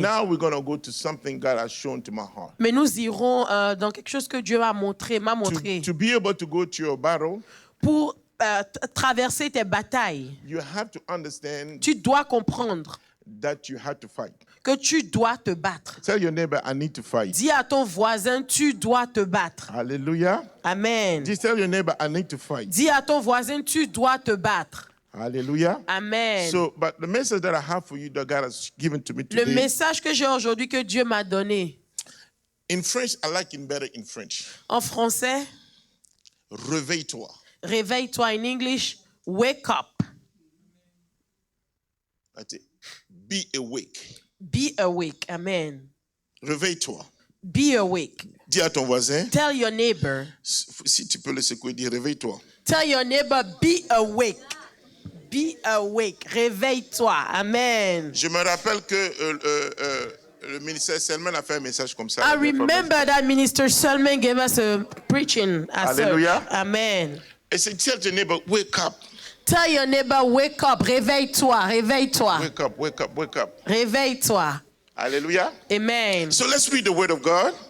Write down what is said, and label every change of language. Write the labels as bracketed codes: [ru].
[en] now we're going to go to something God has shown to my heart. [fr] Mais nous irons dans quelque chose que Dieu m'a montré. [en] To be able to go to your battle, [fr] Pour traverser tes batailles, [en] you have to understand [fr] tu dois comprendre [en] that you have to fight. [fr] que tu dois te battre. [en] Tell your neighbor, I need to fight. [fr] Dis à ton voisin, tu dois te battre. [en] Hallelujah. Amen. Just tell your neighbor, I need to fight. [fr] Dis à ton voisin, tu dois te battre. [en] Hallelujah. Amen. So, but the message that I have for you that God has given to me [fr] Le [en] today, [fr] message que j'ai aujourd'hui que Dieu m'a donné, [en] in French, I like it better in French. [fr] en français, Réveille-toi. réveille-toi. [en] In English, wake up. That's it. Be awake. Be awake. Amen. [fr] Réveille-toi. [en] Be awake. [fr] Dis à ton voisin, [en] Tell your neighbor. [fr] si tu peux le secouer, dis réveille-toi. [en] Tell your neighbor, be awake. Be awake. [fr] Réveille-toi. [en] Amen. [fr] Je me rappelle que le ministère Selman a fait un message comme ça. [en] I remember that Minister Selman gave us a preaching. Hallelujah. Amen. [fr] Et c'est [en] tell your neighbor, wake up. Tell your neighbor, wake up. [fr] Réveille-toi. Réveille-toi. [en] Wake up, wake up, wake up. [fr] Réveille-toi. [en] Hallelujah. Amen. So let's read the word of God.